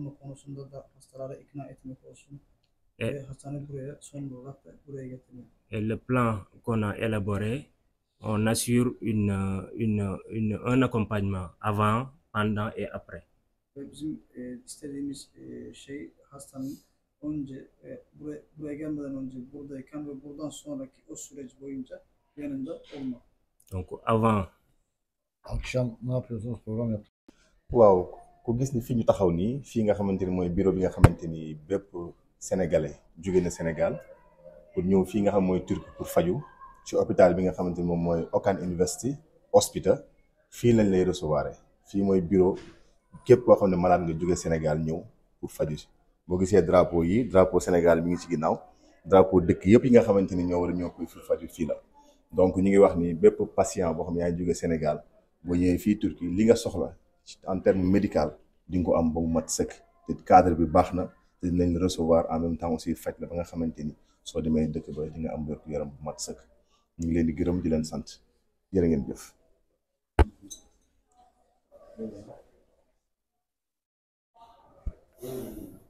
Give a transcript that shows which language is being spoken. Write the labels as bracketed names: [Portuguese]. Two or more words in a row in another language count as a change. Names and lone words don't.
[French] Et le plan qu'on a élaboré, on assure un accompagnement avant, pendant et après. [Turkish] Bizim istediğimiz şey hastanın buraya gelmeden önce buradayken ve buradan sonraki o süreç boyunca yanında olmak. [French] Donc avant. [Turkish] Akşam ne yapıyorsunuz? Program yaptık. [Wolof] waaw ku gis ni fii ñu taxaw nii fii nga xamante ni mooy bureau bi nga xamante ni bépp sénégalais jóge na Sénégal pour ñëw fii nga xam mooy Turquie pour faju ci hôpital bi nga xamante ni moom mooy Okan University Hospital fii lañ lay recevoir fii mooy bureau képp koo xam ne malade nga jóge Sénégal ñëw pour faju si boo gisee drapeau yi drapeau Sénégal mi ngi ci ginnaaw drapeau dëkk yëpp yi nga xamante ni ñoo war a ñëw pour faju fii la donc ñu ngi wax ni bépp patient boo xam ne yaa ngi jóge Sénégal boo ñëwee fii Turquie li nga soxla [French] en terme médical [Wolof] di nga ko am ba mu mat sëkk te cadre bi baax na te dinañ la recevoir [French] en même temps aussi [Wolof] faj la ba nga xamante ni soo demee dëkk ba di nga am wér gu yaram bu mat sëkk ñu ngi leen di gërëm di leen sant jërë ngeen jëf.